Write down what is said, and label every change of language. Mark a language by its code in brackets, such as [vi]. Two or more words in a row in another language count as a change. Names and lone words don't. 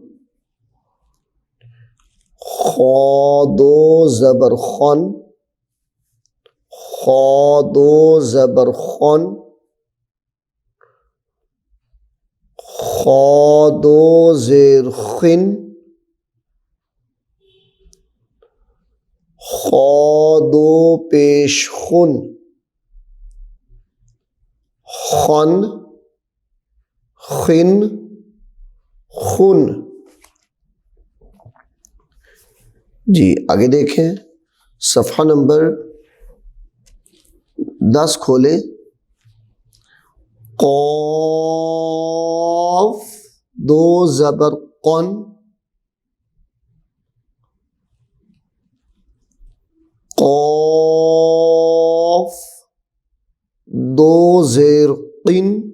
[ur] خا دو زبر خن، خا دو زبر خن، خا دو زیر خن، خا دو پیش خن، خن خن خن. جی آگے دیکھیں، صفحہ نمبر 10 کھولیں. قاف دو زبر قن، قاف دو زیر قن،